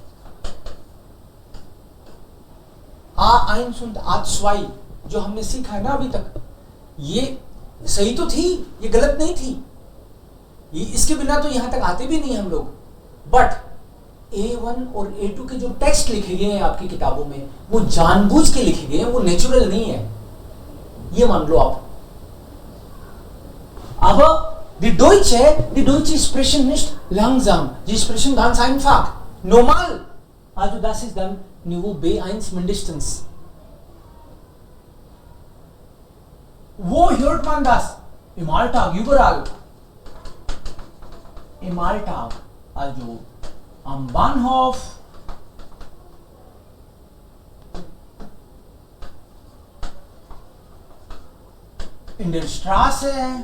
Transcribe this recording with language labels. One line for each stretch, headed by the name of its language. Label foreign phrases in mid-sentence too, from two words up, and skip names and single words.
Hindi: A1 und A2 जो हमने सीखा है ना अभी तक, ये सही तो थी, ये गलत नहीं थी. ये इसके बिना तो यहां तक आते भी नहीं हम लोग. बट A1 और A2 के जो टेक्स्ट लिखे गए हैं आपकी किताबों में, वो जानबूझ के लिखे गए हैं, वो नेचुरल नहीं है, ये मान लो आप.
German: अब die Deutsche sprechen nicht langsam, die sprechen ganz einfach, normal. Also das ist dann Niveau B1 mindestens. Wo hört man das? Im Alltag, überall. Im Alltag, also am Bahnhof, in der Straße,